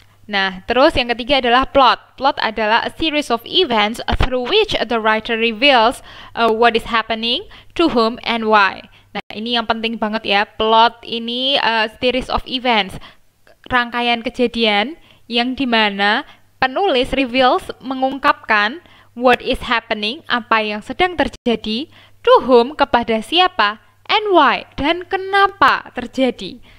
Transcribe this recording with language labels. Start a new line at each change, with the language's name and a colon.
Indonesian: Nah, terus yang ketiga adalah plot.
English: Plot adalah a series of events through which the writer reveals what is happening, to whom, and why.
Indonesian: Nah, ini yang penting banget ya. Plot ini
English: series of events,
Indonesian: rangkaian kejadian yang dimana penulis reveals, mengungkapkan
English: what is happening,
Indonesian: apa yang sedang terjadi,
English: to whom,
Indonesian: kepada siapa,
English: and why,
Indonesian: dan kenapa terjadi.